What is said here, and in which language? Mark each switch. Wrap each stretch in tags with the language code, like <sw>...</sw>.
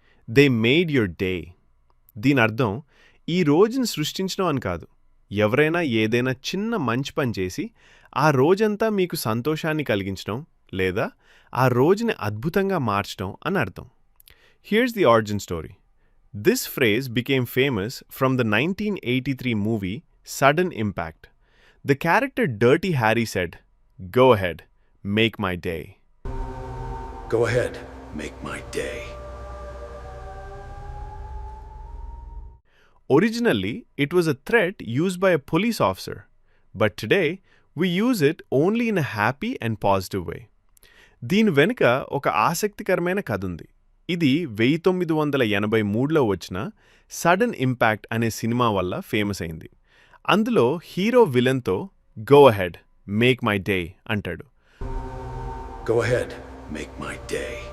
<en>They made your day.</en> <te>దీని అర్థం ఈ రోజుని సృష్టించడం అని కాదు. ఎవరైనా ఏదైనా చిన్న మంచి పని చేసి ఆ రోజంతా మీకు సంతోషాన్ని కలిగించడం లేదా ఆ రోజుని అద్భుతంగా మార్చడం అని అర్థం.</te> <en>Here's the origin story. This phrase became famous from the 1983 movie Sudden Impact. The character Dirty Harry said, "Go ahead, make my day." Go ahead, make my day. Originally, it was a threat used by a police officer, but today we use it only in a happy and positive way.</en> <te>దీని వెనుక ఒక ఆసక్తికరమైన కథ ఉంది. ఇది 1983లో వచ్చిన sudden impact అనే cinema వల్ల ఫేమస్ అయింది. అందులో hero విలన్తో</te> <en>go ahead make my day</en> <te>అంటాడు.</te> <en>Go ahead, make my day.</en>